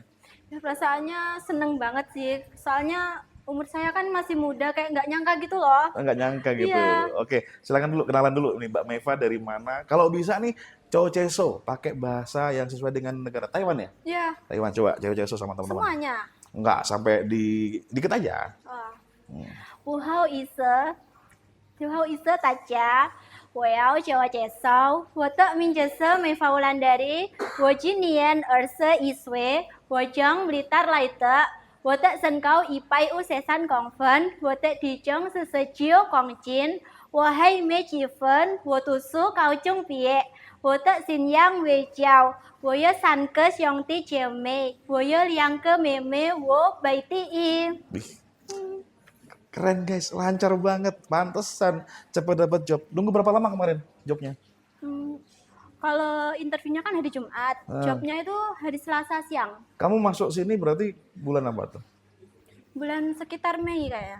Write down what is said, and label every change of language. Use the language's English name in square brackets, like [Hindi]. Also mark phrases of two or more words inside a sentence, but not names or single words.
[Indonesian] Ya, perasaannya seneng banget sih. Soalnya umur saya kan masih muda, kayak nggak nyangka gitu loh. Nggak nyangka gitu. Iya. Oke, silakan dulu kenalan dulu nih Mbak Meifa dari mana? Kalau bisa nih Chow Cheso pakai bahasa yang sesuai dengan negara Taiwan ya? Iya, Taiwan coba Chow Cheso sama teman-teman. semuanya. Enggak sampai dikit aja. Oh. Hmm. [Chinese] 不好意思，不好意思大家，我要自我介绍，我的名字是美发乌兰达里，我今年21岁，我从Blitar来的，我的身高153公分，我的体重是19公斤，我还没结婚，我读书高中毕业，我的信仰为教，我有3个兄弟姐妹，我有2个妹妹，我排第一。 [Indonesian] Wih, keren guys, lancar banget. Pantesan cepat dapat job. Nunggu berapa lama kemarin jobnya? Kalau interviewnya kan hari Jumat, jobnya itu hari Selasa siang. Kamu masuk sini berarti bulan apa tuh? Bulan sekitar Mei kayak.